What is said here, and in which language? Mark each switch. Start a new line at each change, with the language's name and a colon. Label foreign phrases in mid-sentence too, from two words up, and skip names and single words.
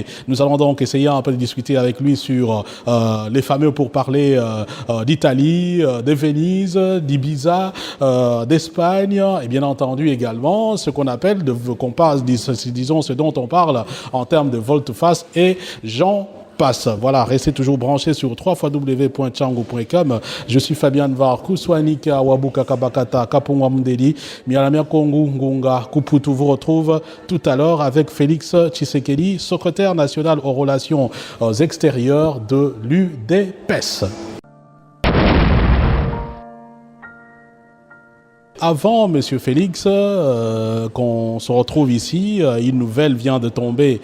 French: Nous allons donc essayer un peu de discuter avec lui sur les fameux pourparlers d'Italie, de Venise, d'Ibiza, d'Espagne et bien entendu également ce qu'on appelle, disons ce dont on parle en termes de volte-face et j'en passe. Voilà, restez toujours branchés sur www.tchangou.com. Je suis Fabien Var, Kouswanika, Wabuka Kabakata, Kapungwa Mundeli, Mialamia Kongu, Ngunga, Kuputu vous retrouve tout à l'heure avec Félix Tshisekedi, secrétaire national aux relations extérieures de l'UDPS. Avant, Monsieur Félix, qu'on se retrouve ici, une nouvelle vient de tomber.